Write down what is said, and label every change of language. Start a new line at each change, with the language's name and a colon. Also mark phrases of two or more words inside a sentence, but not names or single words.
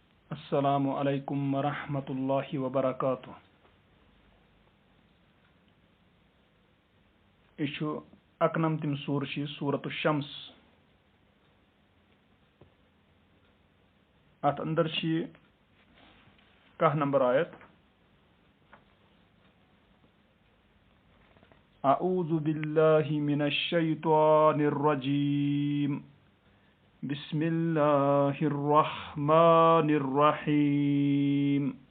Arabic: السلام عليكم ورحمة الله وبركاته.
Kashmiri: यह अकनमतिम सूर सूरत शम्स। अत अंदर कह नंबर आयत।
Arabic: أعوذ بالله من الشيطان الرجيم. بسم الله الرحمن الرحيم.